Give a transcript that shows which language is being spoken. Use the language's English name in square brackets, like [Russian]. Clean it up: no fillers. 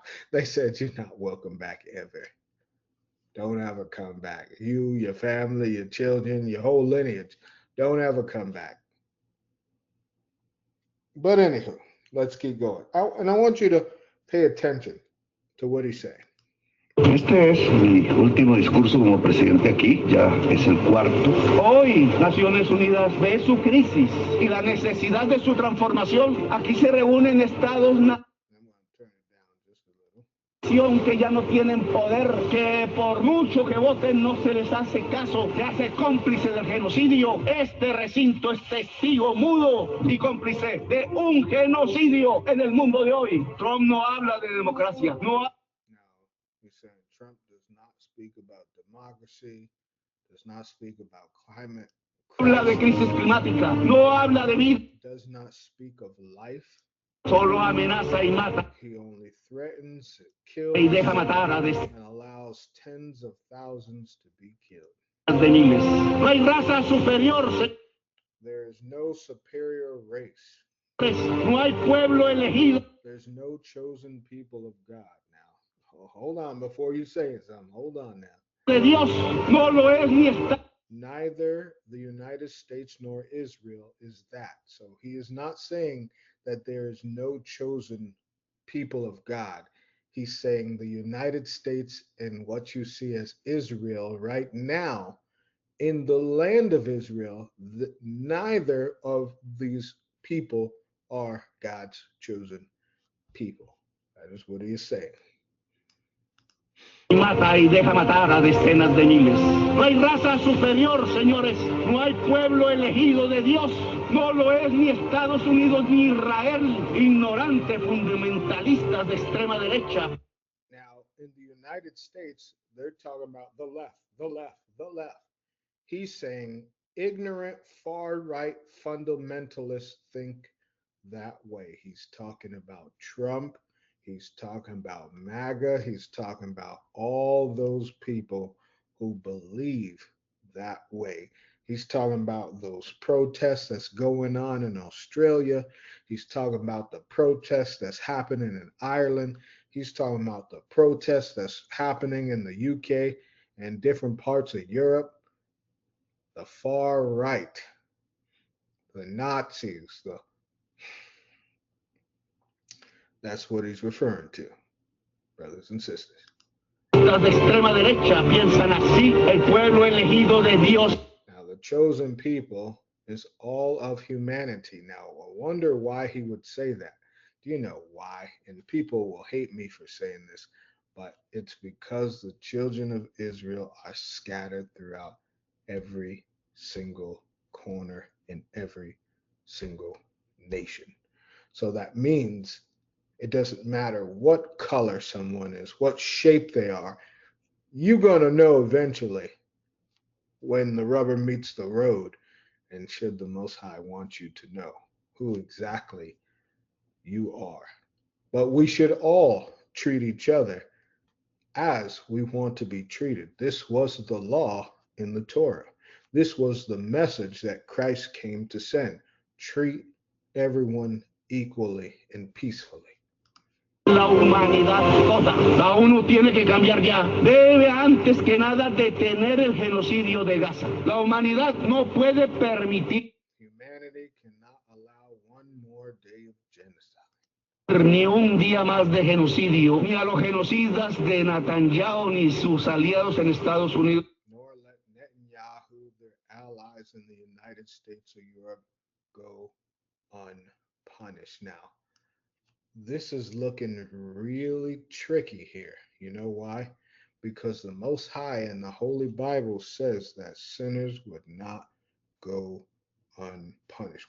[English] They said, you're not welcome back ever. Don't ever come back. You, your family, your children, your whole lineage, don't ever come back. But anywho, let's keep going. And I want you to pay attention to what he's saying. [Spanish] Este es mi último discurso como presidente aquí, ya es el cuarto. Hoy Naciones Unidas ve su crisis y la necesidad de su transformación. Aquí se reúnen estados que ya no tienen poder, que por mucho que voten no se les hace caso, se hace cómplice del genocidio. Este recinto es testigo mudo y cómplice de un genocidio en el mundo de hoy. Trump no habla de democracia, no [English] He's saying Trump does not speak about democracy, does not speak about climate [Spanish] habla de crisis climática, no habla de vida, [English] does not speak of life. [Spanish] solo amenaza y mata. [English] He only threatens, kills, [Spanish] Y deja matar a [English] and allows tens of thousands to be killed. [Spanish] de miles. No hay raza superior, [English] There is no superior race. [Spanish] no hay pueblo elegido. [English] There's no chosen people of God. Now, hold on before you say something. Hold on now. [Spanish] De Dios no lo es ni está. [English] Neither the United States nor Israel is that. So he is not saying that there is no chosen people of God. He's saying the United States and what you see as Israel right now in the land of Israel, neither of these people are God's chosen people. That is what he is saying. [Spanish] Mata y deja matar a decenas de miles. No hay raza superior, señores. No hay pueblo elegido de Dios. No lo es ni Estados Unidos ni Israel. Ignorante, fundamentalistas de extrema derecha. [English] Now, in the United States, they're talking about the left, the left, the left. He's saying ignorant, far-right fundamentalists think that way. He's talking about Trump. He's talking about MAGA. He's talking about all those people who believe that way. He's talking about those protests that's going on in Australia. He's talking about the protests that's happening in Ireland. He's talking about the protests that's happening in the UK and different parts of Europe. The far right, the Nazis, that's what he's referring to, brothers and sisters. [Spanish] Los de extrema derecha piensan así, el pueblo elegido de Dios. [English] Now, the chosen people is all of humanity. Now, I wonder why he would say that. Do you know why? And people will hate me for saying this, but it's because the children of Israel are scattered throughout every single corner in every single nation. So that means it doesn't matter what color someone is, what shape they are, you're going to know eventually when the rubber meets the road. And should the Most High want you to know who exactly you are. But we should all treat each other as we want to be treated. This was the law in the Torah. This was the message that Christ came to send. Treat everyone equally and peacefully. [Spanish] La humanidad toda. La ONU tiene que cambiar ya. Debe antes que nada detener el genocidio de Gaza. La humanidad no puede permitir [English] Humanity cannot allow one more day of genocide. [Spanish] Ni un día más de genocidio, ni a los genocidas de Netanyahu ni sus aliados en Estados Unidos. [English] Nor let Netanyahu, their allies in the United States or Europe, go unpunished. Now, this is looking really tricky here. You know why? Because the Most High in the Holy Bible says that sinners would not go unpunished.